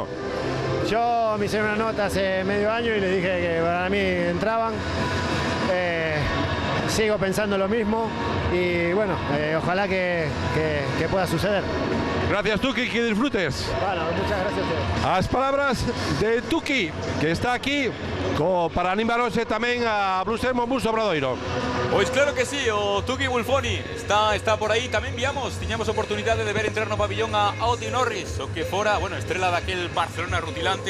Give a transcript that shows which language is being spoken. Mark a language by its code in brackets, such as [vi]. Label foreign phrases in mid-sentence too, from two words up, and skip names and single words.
[es] Yo me hice una nota hace medio año y le dije que para mí entraban. Sigo pensando lo mismo y bueno, ojalá que pueda suceder. Gracias, Tuki, que disfrutes. Bueno, muchas gracias a ustedes. [gl] As palabras de Tuki, que está aquí para animarse tamén a Blues Monbus Obradoiro. Pois claro que sí, o Tuki Bulfoni está por aí. Tamén tiñamos oportunidade de ver entrar no pabillón a Oti Norris, o que fora, estrela daquel Barcelona rutilante.